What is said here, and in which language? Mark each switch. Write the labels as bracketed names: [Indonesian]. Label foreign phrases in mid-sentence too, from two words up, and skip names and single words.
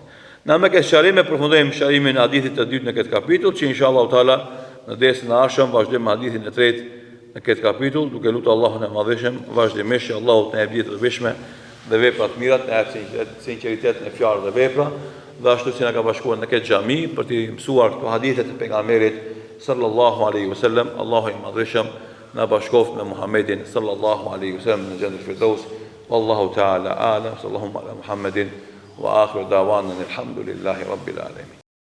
[Albanian] Na me këtë shërim e përfundojmë shërimin e hadithit të dytë në këtë kapitull, që [Arabic] إن شاء الله تعالى [Albanian] në dersën e ardhshëm vazhdojmë hadithin e tretë në këtë kapitull, duke lutur Allahun e Madhëshëm vazhdimisht që Allahu të na jap ditë të veshme dhe vepra të mira, të na jap sinqeritet në fjalë dhe vepra, dhe ashtu si na ka bashkuar në këtë xhami për të mësuar këto hadithe të pejgamberit [Arabic] صلى الله عليه وسلم. [Albanian] Allahu i Madhëshëm na bashkoft me Muhammedin [Arabic] صلى الله عليه وسلم [Albanian] në xhennet firdaus. [Arabic] والله تعالى أعلم. صلى الله على محمد وآخر دعوانا الحمد لله رب العالمين.